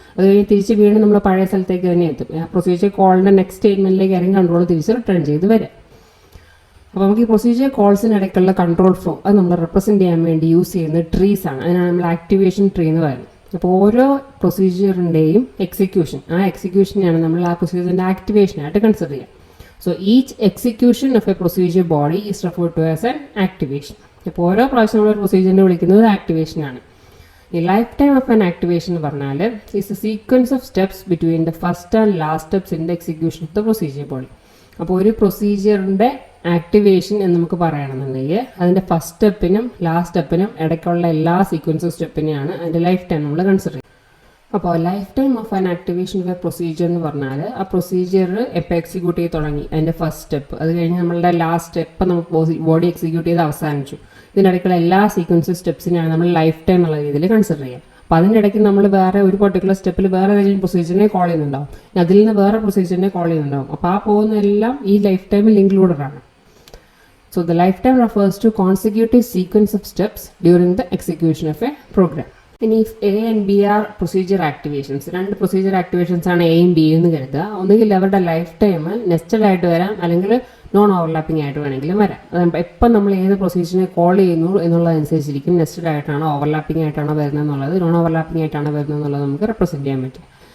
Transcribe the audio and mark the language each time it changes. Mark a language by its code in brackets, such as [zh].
[ml] അത് കഴിഞ്ഞ് തിരിച്ച് വീണ്ടും നമ്മൾ പഴയ സ്ഥലത്തേക്ക് തന്നെ എത്തും. ആ പ്രൊസീജിയർ കോളിൻ്റെ നെക്സ്റ്റ് സ്റ്റേറ്റ്മെൻറ്റിലേക്ക് ആയിരിക്കും കൺട്രോൾ തിരിച്ച് റിട്ടേൺ ചെയ്ത് വരാം. അപ്പോൾ നമുക്ക് ഈ പ്രൊസീജിയർ കോൾസിനിടയ്ക്കുള്ള കൺട്രോൾ ഫ്ലോ അത് നമ്മൾ റെപ്രസെൻറ്റ് ചെയ്യാൻ വേണ്ടി യൂസ് ചെയ്യുന്ന ട്രീസ് ആണ്. അതിനാണ് നമ്മൾ ആക്ടിവേഷൻ ട്രീ എന്ന് പറയുന്നത്. അപ്പോൾ ഓരോ പ്രൊസീജിയറിൻ്റെയും എക്സിക്യൂഷൻ, ആ എക്സിക്യൂഷനെയാണ് നമ്മൾ ആ പ്രൊസീജിയറിൻ്റെ ആക്ടിവേഷനായിട്ട് കൺസിഡർ ചെയ്യുക. [en] So each execution of a procedure body is referred to as an activation. [ml] ഇപ്പോൾ ഓരോ പ്രാവശ്യം നമ്മൾ പ്രൊസീജിയറിനെ വിളിക്കുന്നത് ആക്ടിവേഷൻ ആണ്. [en] ഈ life time of an activation [ml] എന്ന് പറഞ്ഞാൽ [en] It's a sequence of steps between the first and last steps in the execution of the procedure body. [ml] അപ്പോൾ ഒരു പ്രൊസീജിയറിൻ്റെ ആക്ടിവേഷൻ എന്ന് നമുക്ക് പറയണമെന്നുണ്ടെങ്കിൽ അതിൻ്റെ ഫസ്റ്റ് സ്റ്റെപ്പിനും ലാസ്റ്റ് സ്റ്റെപ്പിനും ഇടയ്ക്കുള്ള എല്ലാ സീക്വൻസ് ഓഫ് സ്റ്റെപ്പിനെയാണ് അതിൻ്റെ ലൈഫ് ടൈം നമ്മൾ കൺസിഡർ ചെയ്യുന്നത്. അപ്പോൾ life time of an activation of A procedure എന്ന് പറഞ്ഞാൽ ആ പ്രൊസീജിയർ എപ്പോൾ എക്സിക്യൂട്ട് ചെയ്ത് തുടങ്ങി, അതിൻ്റെ ഫസ്റ്റ് സ്റ്റെപ്പ്, അത് കഴിഞ്ഞ് നമ്മളുടെ ലാസ്റ്റ് സ്റ്റെപ്പ് നമുക്ക് ബോഡി എക്സിക്യൂട്ട് ചെയ്ത് അവസാനിച്ചു, ഇതിനിടയ്ക്കുള്ള എല്ലാ സീക്വൻസ് സ്റ്റെപ്സിനെയാണ് നമ്മൾ ലൈഫ് ടൈം എന്നുള്ള രീതിയിൽ കൺസിഡർ ചെയ്യുക. അപ്പോൾ അതിൻ്റെ ഇടയ്ക്ക് നമ്മൾ വേറെ ഒരു പർട്ടിക്കുലർ സ്റ്റെപ്പിൽ വേറെ ഏതെങ്കിലും പ്രൊസീജിയറിനെ കോൾ ചെയ്യുന്നുണ്ടാവും, അതിൽ നിന്ന് വേറെ പ്രൊസീജിയറിനെ കോൾ ചെയ്യുന്നുണ്ടാവും. അപ്പോൾ ആ പോകുന്നതെല്ലാം ഈ ലൈഫ് ടൈമിൽ ഇൻക്ലൂഡഡ് ആണ്. [en] So the lifetime refers to consecutive sequence of steps during the execution of a program. [ml] ഇനി [en] if A and B are procedure activations, [ml] രണ്ട് പ്രൊസീജിയർ ആക്ടിവേഷൻസ് ആണ് എയും ബിയും എന്ന് കരുതുക. ഒന്നുകിൽ അവരുടെ ലൈഫ് ടൈം നെസ്റ്റഡ് ആയിട്ട് വരാം, അല്ലെങ്കിൽ നോൺ ഓവർലാപ്പിംഗ് ആയിട്ട് വേണമെങ്കിലും വരാം. എപ്പം നമ്മൾ ഏത് പ്രൊസീജിയറിനെ കോൾ ചെയ്യുന്നു എന്നുള്ളതനുസരിച്ചിരിക്കും നെസ്റ്റഡ് ആയിട്ടാണോ ഓവർലാപ്പിംഗ് ആയിട്ടാണോ വരുന്നത് എന്നുള്ളത്, നോൺ ഓവർലാപ്പിംഗ് ആയിട്ടാണോ വരുന്നത് എന്നുള്ളത് നമുക്ക് റെപ്രസെൻറ്റ് ചെയ്യാൻ പറ്റും.